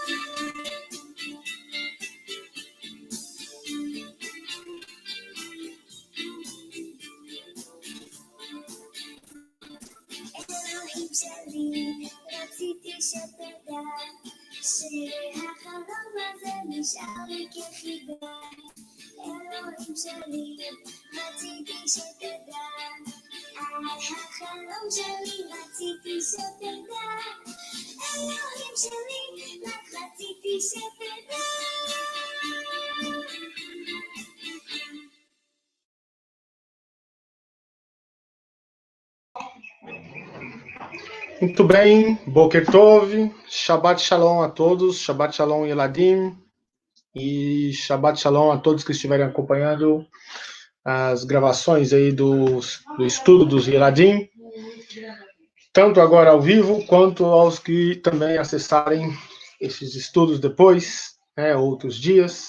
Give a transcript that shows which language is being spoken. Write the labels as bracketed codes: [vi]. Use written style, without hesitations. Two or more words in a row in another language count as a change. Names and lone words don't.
[he] אלוהים שלי, רציתי שתדע שהחלום הזה נשאר לי כחידה. אלוהים שלי, רציתי שתדע על החלום שלי, רציתי שתדע. אלוהים שלי, רק רציתי שתדע. [pt] Muito bem, [he] בוקר טוב, שבת שלום [pt] a todos, [he] שבת שלום [pt] Yeladim, e [he] שבת שלום [pt] a todos que estiverem acompanhando as gravações aí do estudo dos Yeladim, tanto agora ao vivo, quanto aos que também acessarem esses estudos depois, outros dias.